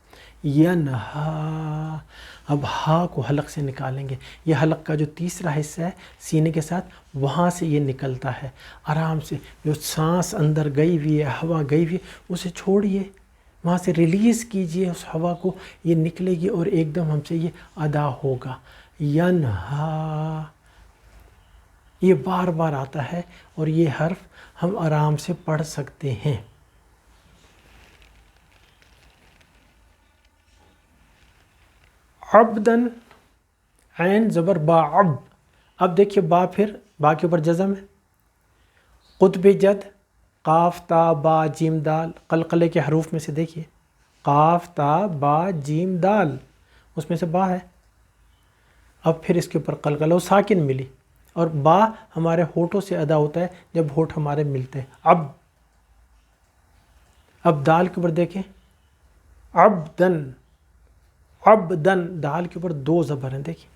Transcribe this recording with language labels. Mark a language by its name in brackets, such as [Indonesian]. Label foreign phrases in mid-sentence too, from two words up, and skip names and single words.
[Urdu] ینہا، اب ہا کو حلق سے نکالیں گے، یہ حلق کا جو تیسرا حصہ ہے سینے کے ساتھ، وہاں سے یہ نکلتا ہے، آرام سے، جو سانس اندر گئی ہوئی ہے، ہوا گئی ہوئی ہے، اسے چھوڑیے، وہاں سے ریلیز کیجئے اس ہوا کو، یہ نکلے گی اور ایک دم ہم سے یہ ادا ہوگا، ینہا، یہ بار بار آتا ہے اور یہ حرف ہم آرام سے پڑھ سکتے ہیں۔ عبدن، عین زبر با، عب، اب دیکھیے با، پھر با کے اوپر جزم ہے، قطب جد، قاف تا با جیم دال، قلقلے کے حروف میں سے دیکھیے، قاف تا با جیم دال، اس میں سے با ہے، اب پھر اس کے اوپر قلقلہ، ساکن ملی، اور با ہمارے ہونٹوں سے ادا ہوتا ہے جب ہونٹ ہمارے ملتے ہیں، اب دال کے اوپر دیکھیں، عبدن، عبدن، دال کے اوپر 2 زبر ہیں،